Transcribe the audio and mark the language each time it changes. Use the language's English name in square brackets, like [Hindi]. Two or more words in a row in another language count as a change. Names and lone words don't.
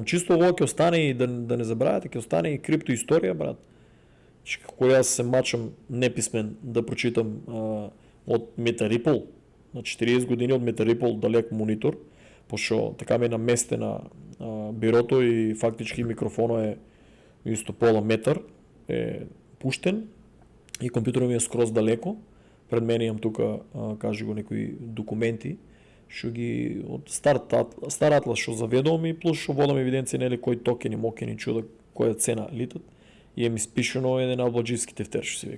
[Bulgarian] Чисто ovo ке остане и да не забравяте, ке остане и криптоистория, брат. Кога аз се мачам неписмен да прочитам от MetaRipple, на 40 години от MetaRipple далек монитор, пошо така ми е наместена бюрото и фактически микрофона е исто пола метър, е пуштен и компютърът ми е скроз далеко. [Macedonian] Пред мен имам тук, кажи го, некои документи, шо ги от стар атлас шо заведувам и плюс шо водам евиденция нели кои токени, мокени, чуда која цена литат и е ми спишено еден албаджийски тефтер, шо си века.